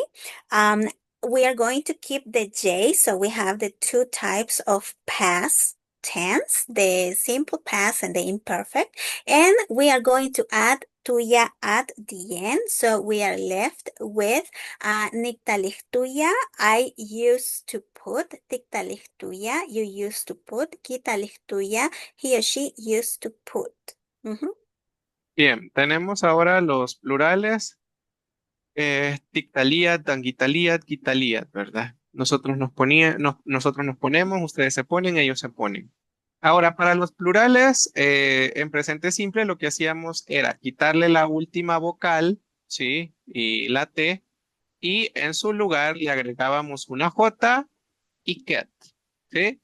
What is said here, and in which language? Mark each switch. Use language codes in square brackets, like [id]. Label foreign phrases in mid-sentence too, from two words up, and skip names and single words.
[en] We are going to keep the J. So we have the two types of past tense, the simple past and the imperfect. And we are going to add tuya at the end. So we are left with nictalictuya. I used to put tictalictuya. You used to put quitalictuya. He or she used to put. Mhm. [es] Bien, tenemos ahora los plurales. Tictalía, tanguitalía, quitaliat, ¿verdad? Nosotros nos ponemos, ustedes se ponen, ellos se ponen. Ahora, para los plurales, en presente simple, lo que hacíamos era quitarle la última vocal, ¿sí? Y la T, y en su lugar le agregábamos una J y ket, ¿sí?